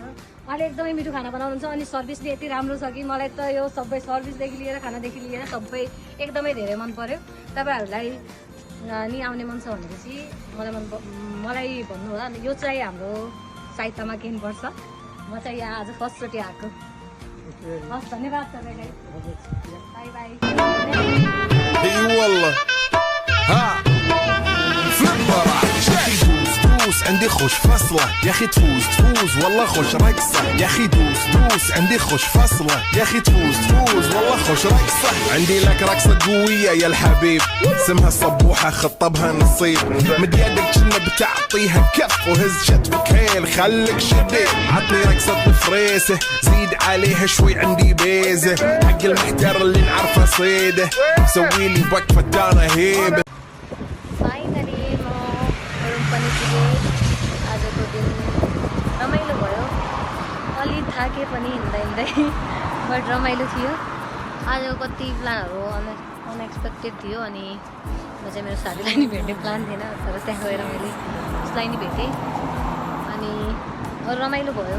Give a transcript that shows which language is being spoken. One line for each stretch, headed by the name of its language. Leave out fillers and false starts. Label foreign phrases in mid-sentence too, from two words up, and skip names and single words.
Nepali: उहाँले एकदमै मिठो खाना बनाउनुहुन्छ अनि सर्भिसले यति राम्रो छ कि मलाई त यो सबै सर्भिसदेखि लिएर खानादेखि लिएर सबै एकदमै धेरै मन पर्यो। तपाईँहरूलाई नि आउने मन छ भनेपछि मलाई भन्नु होला। यो चाहिँ हाम्रो साहित्यमा किन्नुपर्छ। म चाहिँ यहाँ आज फर्स्टचोटि आएको। हस्, धन्यवाद तपाईँलाई। बाई बाई।
Arabic: دوس عندي خوش فصلة يا اخي تفوز والله خوش رقصة يا اخي دوس عندي خوش فصلة يا اخي تفوز والله خوش رقصة عندي لك رقصة قوية يا الحبيب اسمها صبوحة خطبها نصيب مد يدك كنا بتعطيها كف وهز شتفك هيل خليك شديد عطني رقصة فريسة زيد عليها شوي عندي بيزة حق المحتر اللي نعرفه صيده سويلي وقفة دانا هيبة.
Nepali: आजको दिन रमाइलो भयो। अलि थाके पनि हिँड्दा हिँड्दै बट रमाइलो थियो। आजको कति प्लानहरू अनएक्सपेक्टेड थियो। अनि म चाहिँ मेरो साथीलाई नि भेट्ने प्लान थिएन, तर त्यहाँ गएर मैले उसलाई नि भेटेँ अनि रमाइलो भयो।